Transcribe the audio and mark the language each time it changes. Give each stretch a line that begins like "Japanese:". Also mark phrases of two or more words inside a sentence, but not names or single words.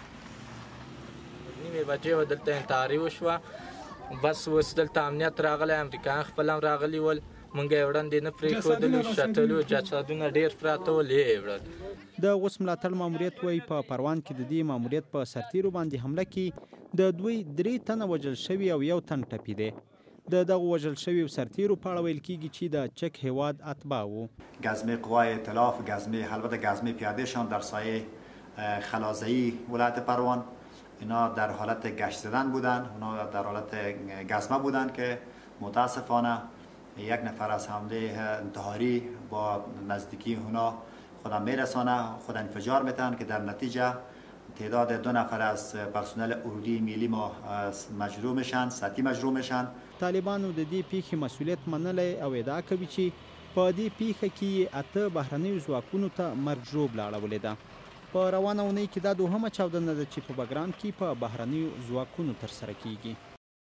Pashto: نیمې بجې وه دلته انتحاري وشوه، بس اوس دلته امنیت راغلی، امریکایان خپل هم راغلي ول، موږ یې وړاندې نه پرېښودلو، شټلو جسدونه ډېر پراته ول، یې وړل. د اوس ملاتړ ماموریت وایي په پروان کې د دې ماموریت په سرتېرو باندې حمله کې د دوی 3 تنه وژل شوي او 1 تن ټپي دی. د دغو وژل شویو سرتېرو په اړه ویل کېږي چې د چک هیواد اتباع وو.
Persian: گزمه قوای ائتلاف، البته گزمه پیادهشان در سایه خلازه‌ای ولایت پروان، اینا در حالت گشت زدن بودن، اونا در حالت گزمه بودن که متاسفانه یک نفر از حمله انتحاری با نزدیکی اونا خودم میرسانه، خود انفجار میتن که در نتیجه تعداد 2 نفر از پرسنل اردوی ملی ما مجروح میشن، سطحی مجروح میشن.
Pashto: طالبانو د دې پیښې مسؤلیت منلی او ادعا کوي چې په دې پیښه کې 8 بهرنیو ځواکونو ته مرګ ژوبله اړولې ده. په روانه اونۍ کې دا 2مه چاودنه ده چې په بګرام کې په بهرنیو ځواکونو ترسره کیږي.